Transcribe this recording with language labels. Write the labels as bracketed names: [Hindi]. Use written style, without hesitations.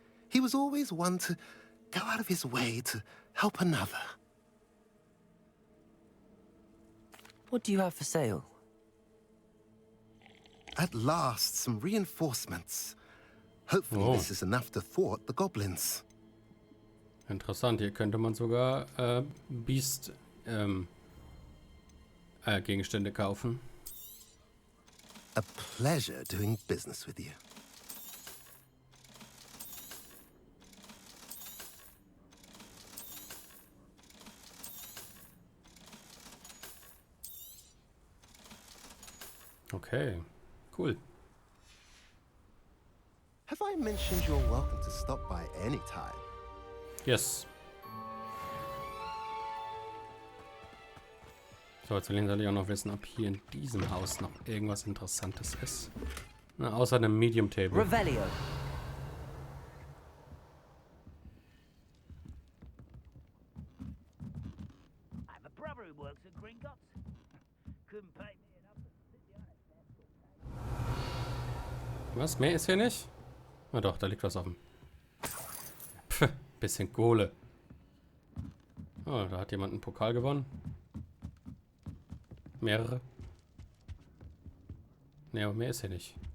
[English] He was always one to go out of his way to help another. What do you have for sale? At last, some reinforcements. Hopefully this is enough to thwart the goblins. [German] Interessant, hier könnte man sogar Beast Gegenstände kaufen. [English] A pleasure doing business with you. Okay, cool. Have I mentioned you're welcome to stop by any time? Yes. [German] So, jetzt soll ich auch noch wissen, ob hier in diesem Haus noch irgendwas Interessantes ist. Na, außer einem Medium Table. Revelio. [English] I have a brother who works at Gringotts. Couldn't pay me enough to sit behind. [German] Was? Mehr ist hier nicht? Na doch, da liegt was auf dem. Pff, bisschen Kohle. Oh, da hat jemand einen Pokal gewonnen. Mehrere. Ne, aber mehr ist hier nicht.